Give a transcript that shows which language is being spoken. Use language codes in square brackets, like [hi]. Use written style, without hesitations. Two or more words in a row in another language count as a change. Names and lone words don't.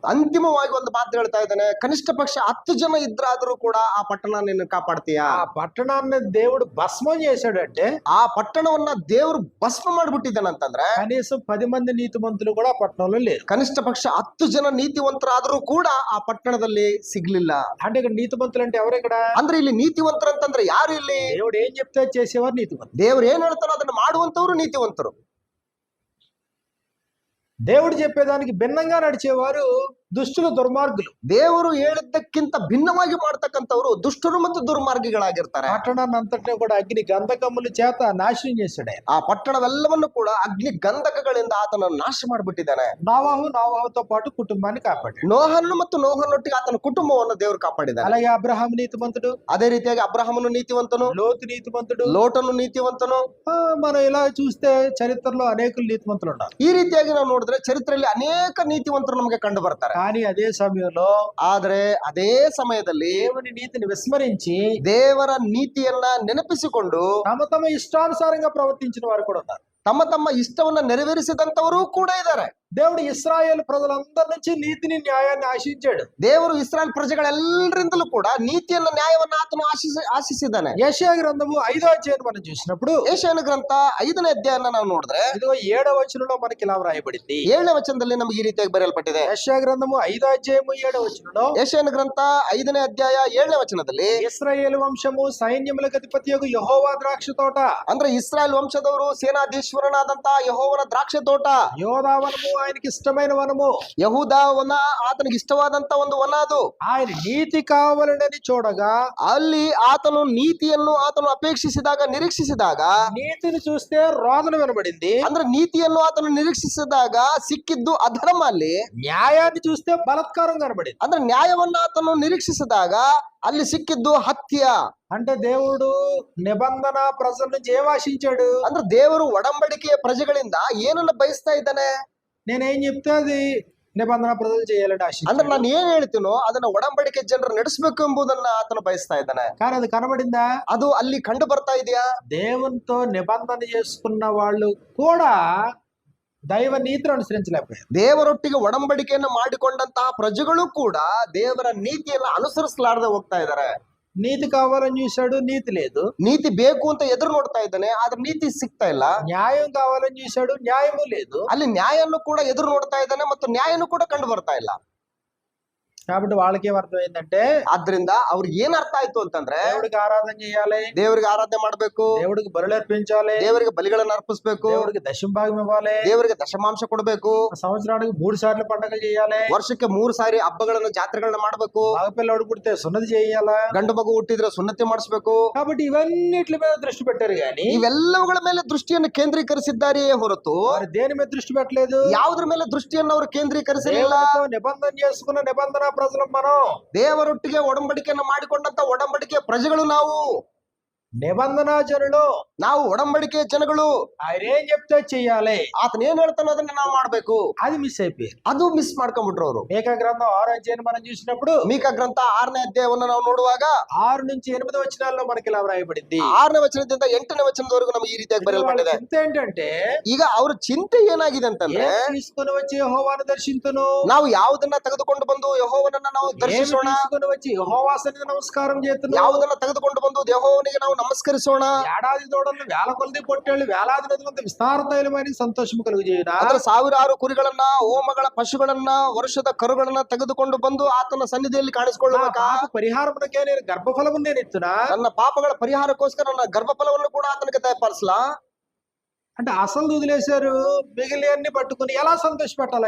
[kn] ಅಂತಿಮವಾಗಿ ಒಂದು ಮಾತು ಹೇಳ್ತಾ ಇದ್ದಾನೆ, ಕನಿಷ್ಠ ಪಕ್ಷ 10 ಜನ ಇದ್ರಾದ್ರೂ ಕೂಡ ಆ ಪಟ್ಟಣ ನೀನು ಕಾಪಾಡ್ತೀಯಾ? [te] ఆ పట్టణాన్ని దేవుడు భస్మం చేశాడు అంటే, [kn] ಆ ಪಟ್ಟಣವನ್ನ ದೇವರು ಭಸ್ಮ ಮಾಡ್ಬಿಟ್ಟಿದ್ದಾನಂತಂದ್ರೆ [te] కనీసం 10 మంది నీతిమంతులు కూడా ఆ పట్టణంలో లేరు. [kn] ಕನಿಷ್ಠ ಪಕ್ಷ 10 ಜನ ನೀತಿವಂತರಾದ್ರೂ ಕೂಡ ಆ ಪಟ್ಟಣದಲ್ಲಿ ಸಿಗ್ಲಿಲ್ಲ. [te] అంటే ఇక్కడ నీతిమంతులు అంటే ఎవరు ఇక్కడ? [kn] ಅಂದ್ರೆ ಇಲ್ಲಿ ನೀತಿವಂತರು ಅಂತಂದ್ರೆ ಯಾರು ಇಲ್ಲಿ? [te] దేవుడు ఏం చెప్తే అది చేసేవారు నీతిమంతులు. [kn] ದೇವ್ರು ಏನ್ ಹೇಳ್ತಾರೋ ಅದನ್ನ ಮಾಡುವಂತವ್ರು ನೀತಿವಂತರು. [te] దేవుడు చెప్పేదానికి భిన్నంగా నడిచేవారు దుష్టులు, దుర్మార్గులు. [kn] ದೇವರು ಹೇಳಿದ್ದಕ್ಕಿಂತ ಭಿನ್ನವಾಗಿ ಮಾಡ್ತಕ್ಕಂಥವ್ರು ದುಷ್ಟರು ಮತ್ತು ದುರ್ಮಾರ್ಗಿಗಳಾಗಿರ್ತಾರೆ. [te] పట్టణాన్ని అంతటినీ కూడా అగ్ని గంధకముల చేత నాశనం చేశాడు ఆయన. [kn] ಆ ಪಟ್ಟಣವೆಲ್ಲವನ್ನು ಕೂಡ ಅಗ್ನಿ ಗಂಧಕಗಳಿಂದ ಆತನ ನಾಶ ಮಾಡಿಬಿಟ್ಟಿದ್ದಾನೆ. [te] నోవాహుతో పాటు కుటుంబాన్ని కాపాడాడు. [kn] ನೋಹನ್ನು ಮತ್ತು ನೋಹನೊಟ್ಟಿಗೆ ಆತನ ಕುಟುಂಬವನ್ನು ದೇವರು ಕಾಪಾಡಿದ್ದಾನೆ. [te] అలాగే అబ్రహాము నీతిమంతుడు, [kn] ಅದೇ ರೀತಿಯಾಗಿ ಅಬ್ರಹಾಮನು ನೀತಿವಂತನು, [te] లోతు నీతిమంతుడు, [kn] ಲೋಟನು ನೀತಿವಂತನು. [te] మనం ఇలా చూస్తే చరిత్రలో అనేకులు నీతిమంతులు ఉన్నారు. [kn] ಈ ರೀತಿಯಾಗಿ ನಾವು ನೋಡಿದ್ರೆ ಚರಿತ್ರೆಯಲ್ಲಿ ಅನೇಕ ನೀತಿವಂತರು ನಮಗೆ ಕಂಡು ಬರ್ತಾರೆ. [te] కానీ అదే సమయంలో [kn] ಆದ್ರೆ ಅದೇ ಸಮಯದಲ್ಲಿ [te] దేవుని నీతిని విస్మరించి [kn] ದೇವರ ನೀತಿಯನ್ನ ನೆನಪಿಸಿಕೊಂಡು [te] తమ ఇష్టానుసారంగా ప్రవర్తించిన వారు కూడా ఉన్నారు. [kn] ತಮ್ಮ ತಮ್ಮ ಇಷ್ಟವನ್ನ ನೆರವೇರಿಸಿದಂತವರು ಕೂಡ ಇದ್ದಾರೆ. [te] దేవుడు ఇశ్రాయేలు ప్రజలందరి నుంచి నీతిని, న్యాయాన్ని ఆశించాడు. [kn] ದೇವರು ಇಸ್ರಾಯೇಲ್ ಪ್ರಜೆಗಳೆಲ್ಲರಿಂದಲೂ ಕೂಡ ನೀತಿಯನ್ನ ನ್ಯಾಯವನ್ನ ಆತನು ಆಶಿಸಿದ್ದಾನೆ. [te] యెషయా గ్రంథము 5వ అధ్యాయం మనం చూసినప్పుడు, [kn] ಯೆಶಾಯನ ಗ್ರಂಥ 5ನೇ ಅಧ್ಯಾಯನ ನಾವು ನೋಡಿದ್ರೆ [te] ఇదిగో 7వ వచనంలో మనకి ఇలా వ్రాయబడింది. [kn] 7ನೇ ವಚನದಲ್ಲಿ ನಮಗೆ ಈ ರೀತಿಯಾಗಿ ಬರೆಯಲ್ಪಟ್ಟಿದೆ. [te] యెషయా గ్రంథము 5వ అధ్యాయము 7వ వచనంలో, [kn] ಯೆಶಾಯನ ಗ್ರಂಥ 5ನೇ ಅಧ್ಯಾಯ 7ನೇ ವಚನದಲ್ಲಿ [te] ఇశ్రాయేలు వంశము సైన్యములకు అధిపతియగు యెహోవా ద్రాక్ష తోట, [kn] ಅಂದ್ರೆ ಇಸ್ರಾಯೇಲ್ ವಂಶದವರು ಸೇನಾಧೀಶ್ವರನಾದಂತ ಯೆಹೋವನ ದ್ರಾಕ್ಷ ತೋಟ, [te] యోదావనము ఆయనకి ఇష్టమైన వనము, [kn] ಯಹೂದ ವನ ಆತನಿಗೆ ಇಷ್ಟವಾದಂತ ಒಂದು ವನ ಅದು. [te] ఆయన నీతి కావాలని చూడగా, [kn] ಅಲ್ಲಿ ಆತನು ನೀತಿಯನ್ನು ಆತನು ಅಪೇಕ್ಷಿಸಿದಾಗ ನಿರೀಕ್ಷಿಸಿದಾಗ, [te] నీతిని చూస్తే రోదన వినబడింది. [kn] ಅಂದ್ರೆ ನೀತಿಯನ್ನು ಆತನು ನಿರೀಕ್ಷಿಸಿದಾಗ ಸಿಕ್ಕಿದ್ದು ಅಧರ್ಮ. ಅಲ್ಲಿ [te] న్యాయాన్ని చూస్తే బలత్కారం కనబడింది. [kn] ಅಂದ್ರೆ ನ್ಯಾಯವನ್ನ ಆತನು ನಿರೀಕ್ಷಿಸಿದಾಗ ಅಲ್ಲಿ ಸಿಕ್ಕಿದ್ದು ಹತ್ಯ. [te] అంటే దేవుడు నిబంధన ప్రజల నుంచి ఏం ఆశించాడు? [kn] ಅಂದ್ರೆ ದೇವರು ಒಡಂಬಡಿಕೆಯ ಪ್ರಜೆಗಳಿಂದ ಏನನ್ನ ಬಯಸ್ತಾ ಇದ್ದಾನೆ? [te] నేనేం చెప్తే అది నిబంధన ప్రజలు చేయాలని [kn] ಅಂದ್ರೆ [te] ఆశించాడు. [kn] ನಾನು ಏನ್ ಹೇಳ್ತೀನೋ ಅದನ್ನ ಒಡಂಬಡಿಕೆ ಜನರು ನಡೆಸಬೇಕು ಎಂಬುದನ್ನ ಆತನು ಬಯಸ್ತಾ ಇದ್ದಾನೆ. [te] కానీ అది కనబడిందా? [kn] ಅದು ಅಲ್ಲಿ ಕಂಡು ಬರ್ತಾ ಇದೆಯಾ? [te] దేవునితో నిబంధన చేసుకున్న వాళ్ళు కూడా దైవ నీతిని అనుసరించలేకపోయారు. [kn] ದೇವರೊಟ್ಟಿಗೆ ಒಡಂಬಡಿಕೆಯನ್ನು ಮಾಡಿಕೊಂಡಂತಹ ಪ್ರಜೆಗಳು ಕೂಡ ದೇವರ ನೀತಿಯನ್ನ ಅನುಸರಿಸಲಾರದೆ ಹೋಗ್ತಾ ಇದ್ದಾರೆ. [te] నీతి కావాలని చూశాడు, నీతి లేదు. [kn] ನೀತಿ ಬೇಕು ಅಂತ ಎದುರು ನೋಡ್ತಾ ಇದ್ದಾನೆ, ಆದ್ರೆ ನೀತಿ ಸಿಗ್ತಾ ಇಲ್ಲ. [te] న్యాయం కావాలని చూశాడు, న్యాయము లేదు. [kn] ಅಲ್ಲಿ ನ್ಯಾಯವನ್ನು ಕೂಡ ಎದುರು ನೋಡ್ತಾ ಇದ್ದಾನೆ ಮತ್ತು ನ್ಯಾಯನೂ ಕೂಡ ಕಂಡು ಬರ್ತಾ ಇಲ್ಲ. [te] కాబట్టి వాళ్ళకి ఏం అర్థమైందంటే, [kn] ಆದ್ರಿಂದ ಅವ್ರಿಗೆ ಏನ್ ಅರ್ಥ ಆಯ್ತು ಅಂತಂದ್ರೆ, [te] దేవుడికి ఆరాధన చేయాలి, [kn] ದೇವರಿಗೆ ಆರಾಧನೆ ಮಾಡ್ಬೇಕು, [te] దేవుడికి బలులు అర్పించాలి, [kn] ದೇವರಿಗೆ ಬಲಿಗಳನ್ನ ಅರ್ಪಿಸ್ಬೇಕು, [te] దేవుడికి దశంభాగం ఇవ్వాలి, [kn] ದೇವರಿಗೆ ದಶಮಾಂಶ ಕೊಡ್ಬೇಕು, [te] సంవత్సరానికి 3 సార్లు పండుగలు చేయాలి, [kn] ವರ್ಷಕ್ಕೆ 3 ಸಾರಿ ಹಬ್ಬಗಳನ್ನ ಜಾತ್ರೆಗಳನ್ನ ಮಾಡ್ಬೇಕು, [te] మగపిల్లడు పుడితే సున్నతి చేయాలా, [kn] ಗಂಡು ಮಗು ಹುಟ್ಟಿದ್ರೆ ಸುನ್ನತಿ ಮಾಡಿಸ್ಬೇಕು. [te] కాబట్టి ఇవన్నిటి మీద దృష్టి పెట్టారు కానీ [kn] ಇವೆಲ್ಲವುಗಳ ಮೇಲೆ ದೃಷ್ಟಿಯನ್ನು ಕೇಂದ್ರೀಕರಿಸಿದ್ದಾರೆಯೇ ಹೊರತು [te] వారు దేని మీద దృష్టి పెట్టలేదు. [kn] ಯಾವುದ್ರ ಮೇಲೆ ದೃಷ್ಟಿಯನ್ನು ಅವರು ಕೇಂದ್ರೀಕರಿಸಲಿಲ್ಲ. [te] దేవుడితో నిబంధన చేసుకున్న నిబంధన ప్రజలు మనం. [kn] ದೇವರೊಟ್ಟಿಗೆ ಒಡಂಬಡಿಕೆಯನ್ನು ಮಾಡಿಕೊಂಡಂತ ಒಡಂಬಡಿಕೆಯ ಪ್ರಜೆಗಳು ನಾವು. [te] నిబంధన జనులు [kn] ನಾವು ಒಡಂಬಡಿಕೆ ಜನಗಳು. [te] ఆయన ఏం చెప్తే చెయ్యాలి, [kn] ಆತನ ಏನ್ ಹೇಳ್ತಾನೋ ಅದನ್ನ ನಾವು ಮಾಡ್ಬೇಕು. [te] అది మిస్ అయిపోయారు. [kn] ಅದು ಮಿಸ್ ಮಾಡ್ಕೊಂಡ್ಬಿಟ್ರು ಅವರು. [te] మీకా గ్రంథం 6వ అధ్యాయం మనం చూసినప్పుడు [kn] ಮೀಕಾ ಗ್ರಂಥ 6ನೇ ಅಧ್ಯಾಯವನ್ನು ನಾವು ನೋಡುವಾಗ [te] 6 నుంచి 8 వచనాల్లో మనకి ఇలా వ్రాయబడింది. [kn] 6ನೇ ವಚನದಿಂದ 8ನೇ ವಚನದವರೆಗೂ ನಮಗೆ ಈ ರೀತಿಯಾಗಿ ಬರೆಯಲ್ಪಟ್ಟಿದೆ. [te] చింత ఏంటంటే [kn] ಈಗ ಅವ್ರ ಚಿಂತೆ ಏನಾಗಿದೆ ಅಂತಂದ್ರೆ, [te] ఏం తీసుకుని వచ్చి యెహోవాను దర్శింతును, [kn] ನಾವು ಯಾವುದನ್ನ ತೆಗೆದುಕೊಂಡು ಬಂದು ಯೆಹೋವನನ್ನ ನಾವು [te] ఏమి [kn] ದರ್ಶಿಸೋಣ, [te] తీసుకుని వచ్చి యెహోవా సన్నిధిని నమస్కారం చేతును, [kn] ಯಾವುದನ್ನ ತೆಗೆದುಕೊಂಡು ಬಂದು ಯೆಹೋವನಿಗೆ ನಾವು ನಮಸ್ಕರಿಸೋಣ, [te] ఏడాది దూడలను వేల కొలది పొట్టేళ్ళు వేలాది నదులంత విస్తార తైలమని సంతోషం కలుగుచేయునా, [kn] ಅಂದ್ರೆ ಸಾವಿರಾರು ಕುರಿಗಳನ್ನ, ಹೋಮಗಳ ಪಶುಗಳನ್ನ, ವರ್ಷದ ಕರುಗಳನ್ನ ತೆಗೆದುಕೊಂಡು ಬಂದು ಆತನ ಸನ್ನಿಧಿಯಲ್ಲಿ ಕಾಣಿಸಿಕೊಳ್ಳಬೇಕಾ? [te] పరిహారమునకే నేను గర్భఫలము నేను ఇస్తున్నా, [kn] ನನ್ನ ಪಾಪಗಳ ಪರಿಹಾರಕ್ಕೋಸ್ಕರ ನನ್ನ ಗರ್ಭಫಲವನ್ನು ಕೂಡ ಆತನಿಗೆ ದಯಪಾಲಿಸಲಾ? [te] అంటే అసలు వదిలేశారు, మిగిలి అన్ని పట్టుకుని ఎలా సంతోషపెట్టాలి?